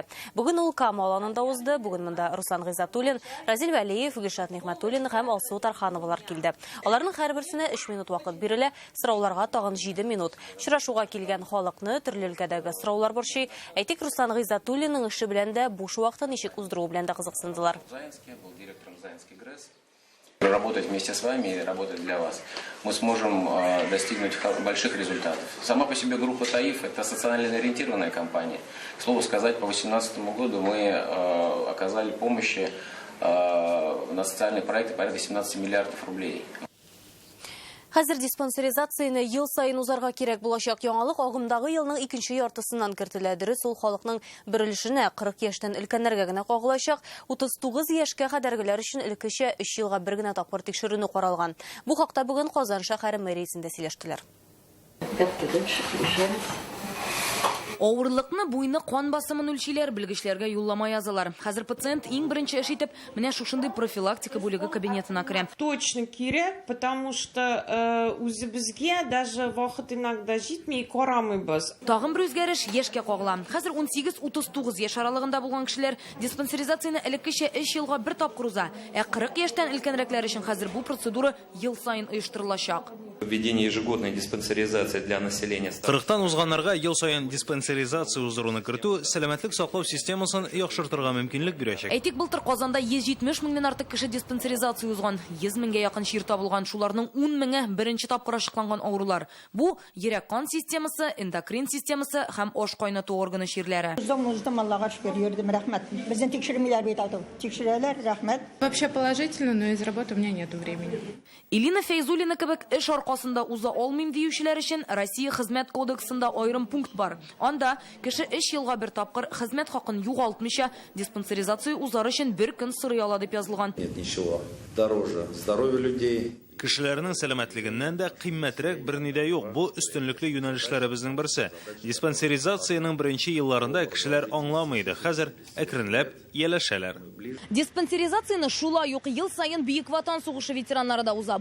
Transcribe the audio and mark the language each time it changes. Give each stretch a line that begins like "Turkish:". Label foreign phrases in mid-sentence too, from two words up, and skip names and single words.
Tatar: Бүген ул Кама аланында узды. Бүген монда Руслан Гыйзатуллин, Разил Вәлиев, Гөлшат Нигъмәтуллин һәм Алсу Тархановалар килде. Аларның һәрберсенә 3 минут вакыт бирелә, сорауларга тагын 7 минут. Очрашуга килгән халыкны төрле өлкәдәге сораулар борчый. Әйтик, Руслан Гыйзатуллинның эше белән дә буш вакытын ничек уздыру белән дә кызыксындылар.
Russian: Работать вместе с вами и работать для вас. Мы сможем достигнуть больших результатов. Сама по себе группа ТАИФ – это социально ориентированная компания. К слову сказать, по 2018 году мы оказали помощи на социальные проекты порядка 17 миллиардов рублей.
Tatar: Хәзер диспансеризацияны ел сайын узарга кирәк булачак. Яңалык агымдагы елның 2нче яртысыннан кертелә. Дөрес, ул халыкның бер өлешенә 40 яшьтән өлкәннәргә генә кагылачак. 39 яшькә кадәргеләр өчен элеккечә 3 елга бер генә тапкыр тикшерүне каралган. Бу хакта бүген Казан шәһәре мэриясендә сөйләштеләр. Авырлыкны, буйны, кан басымын үлчиләр, белгечләргә юллама язалар. Хәзер пациент иң беренче эш итеп, менә шушындый профилактика бүлеге кабинетына керә. Точно кирәк,
Russian: потому что
Tatar: үзебезгә даже вакыт иногда җитми, карамыйбыз. Тагын бер үзгәреш яшькә кагыла. Хәзер 18-39 яшь аралыгында булган кешеләр диспансеризацияны элеккечә 3 елга бер тапкыр уза. 40 яшьтән өлкәнрәкләр өчен хәзер бу процедура ел сайын оештырылачак.
Russian: Введение ежегодной диспансеризации для населения.
Tatar: 40-тан узганнарга ел сайын диспансеризация узыруны кертү сәламәтлек саклау системасын яхшыртырга мөмкинлек бирәчәк. Әйтик, былтыр Казанда 170 меңнән артык кеше диспансеризация узган. 100 меңгә якын чир табылган, шуларның 10 меңе беренче тапкыр ачыкланган авырулар. Бу йөрәк-кан системасы, эндокрин системасы һәм аш кайнату органы чирләре.
Russian: Вообще положительно, но из работы у меня нету времени.
Tatar: Илина Фәйзуллина кебек эш аркасында уза алмыйм диючеләр өчен Россия хезмәт кодексында аерым пункт бар. Анда кеше 3 елга бер тапкыр хезмәт хакын югалтмыйча диспансеризация узар өчен бер көн сорый ала дип язылган.
Russian: Нет ничего дороже здоровья людей.
Tatar: Кешеләрнең сәламәтлегеннән дә кыйммәтрәк берни дә юк. Бу өстенлекле юнәлешләребезнең берсе. Диспансеризацияның беренче елларында кешеләр аңламыйды. Хәзер әкренләп яләшәләр. Диспансеризацияны шулай ук ел сайын Бөек Ватан сугышы ветераннары да уза.